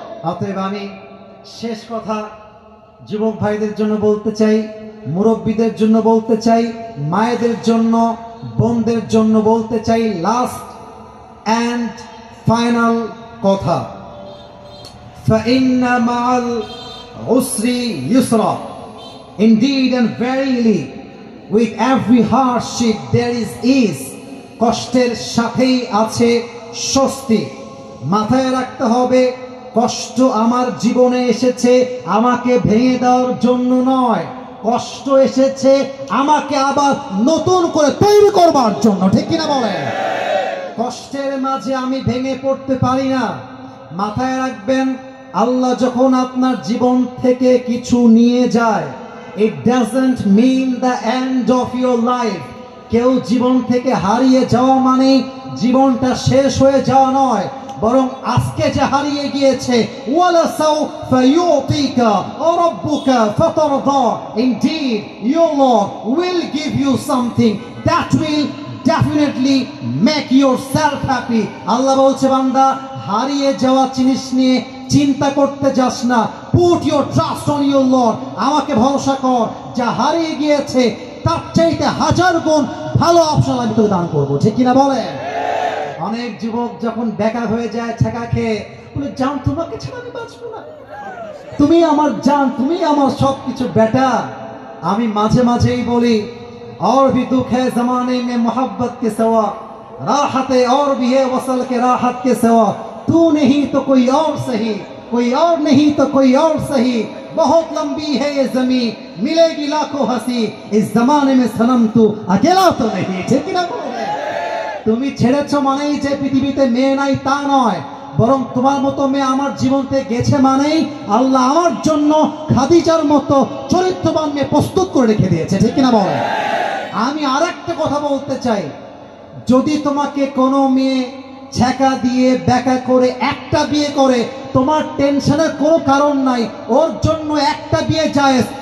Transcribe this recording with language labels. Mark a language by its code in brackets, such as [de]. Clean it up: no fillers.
[bn] অতএব আমি শেষ কথা যুবক ভাইদের জন্য বলতে চাই, মুরব্বীদের জন্য বলতে চাই, মায়েদের জন্য, বোনদের জন্য বলতে চাই, [en] last and final [bn] কথা, [ar] ফাইন্না মা'আল উসরি ইউসরা। [en] Indeed and verily, with every hardship there is ease. [bn] কষ্টের সাথেই আছে স্বস্তি। মাথায় রাখতে হবে, কষ্ট আমার জীবনে এসেছে আমাকে ভেঙে দেওয়ার জন্য নয়, কষ্ট এসেছে আমাকে আবার নতুন করে তৈরি করবার জন্য। ঠিক কিনা বলেন? কষ্টের মাঝে আমি ভেঙে পড়তে পারি না। মাথায় রাখবেন, আল্লাহ যখন আপনার জীবন থেকে কিছু নিয়ে যায়, [en] it doesn't mean the end of your life। [bn] কেউ জীবন থেকে হারিয়ে যাওয়া মানে জীবনটা শেষ হয়ে যাওয়া নয়, বরং আজকে যে হারিয়ে গিয়েছে, [ar] ওয়ালা সাউফা ইউতিকা রাব্বুকা ফাতারদা। [en] Indeed your Lord will give you something that will definitely make yourself happy। [bn] আল্লাহ বলছে, বান্দা হারিয়ে যাওয়া জিনিস নিয়ে চিন্তা করতে যাস না। [en] Put your trust on your Lord। [bn] আমাকে ভরসা কর, যা হারিয়ে গিয়েছে তার চাইতে হাজার গুণ ভালো অপশন আমি তোকে দান করবো। ঠিক কিনা বলেন? অনেক যুবক যখন বেকার হয়ে যায় ছেঁকা খেয়ে, বলে জান তোমাকে ছাড়া আমি বাঁচবো না, তুমি আমার জান, তুমি আমার সবকিছু। বেটা, আমি মাঝে মাঝেই বলি, [hi] और भी दुख है जमाने में मोहब्बत के सिवा, राहत और भी है वसल के राहत के सिवा। तू नहीं तो कोई और सही, कोई और नहीं तो कोई और सही, बहुत लंबी है ये जमीन, मिलेगी लाखों हंसी, इस जमाने में सनम तू अकेला तो नहीं। ठीक ना बोले? [bn] তুমি ছেড়েছো মানেই যে পৃথিবীতে মেয়ে নাই তা নয়, বরং তোমার মতো মেয়ে আমার জীবন থেকে গেছে মানেই আল্লাহ আমার জন্য খাদিজার মতো চরিত্রবান মেয়ে প্রস্তুত করে রেখে দিয়েছে। ঠিক কিনা বলেন? আমি আরেকটা কথা বলতে চাই, যদি তোমাকে কোনো মেয়ে ছ্যাঁকা দিয়ে ব্যাকা করে একটা বিয়ে করে, তোমার টেনশনের কোনো কারণ নাই, ওর জন্য একটা বিয়ে জায়েজ।